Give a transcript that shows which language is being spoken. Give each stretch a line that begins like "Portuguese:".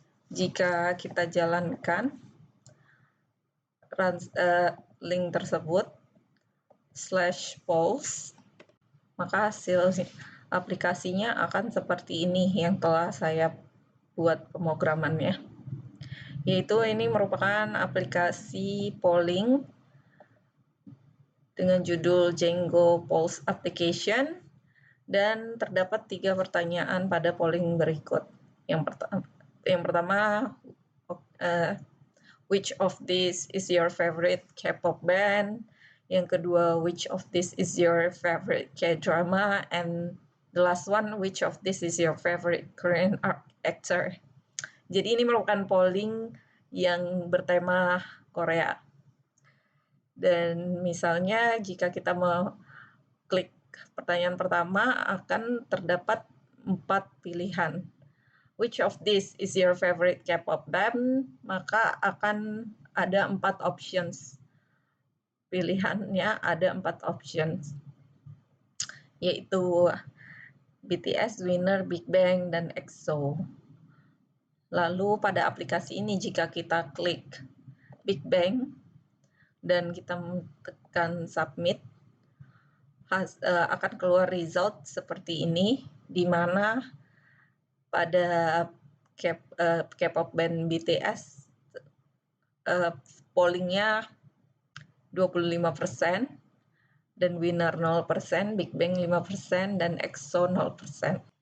Indonesian: Jika kita jalankan link tersebut /polls, maka hasil aplikasinya akan seperti ini yang telah saya buat pemrogramannya, yaitu ini merupakan aplikasi polling dengan judul Django Polls Application, dan terdapat 3 pertanyaan pada polling berikut. Yang pertama,
English: which of this is your favorite K-pop band?
Indonesian: Yang kedua,
English: which of this is your favorite K-drama? And the last one, which of this is your favorite Korean actor?
Indonesian: Jadi ini merupakan polling yang bertema Korea. Dan misalnya jika kita klik pertanyaan pertama, akan terdapat 4 pilihan.
English: Which of this is your favorite K-pop band?
Indonesian: Maka akan ada 4 options. Pilihannya ada 4 options, yaitu BTS, Winner, Big Bang, dan EXO. Lalu pada aplikasi ini jika kita klik Big Bang dan kita tekan submit, akan keluar result seperti ini, di mana pada K-pop band BTS pollingnya 25%, dan Winner 0%, Big Bang 5%, dan EXO 0%.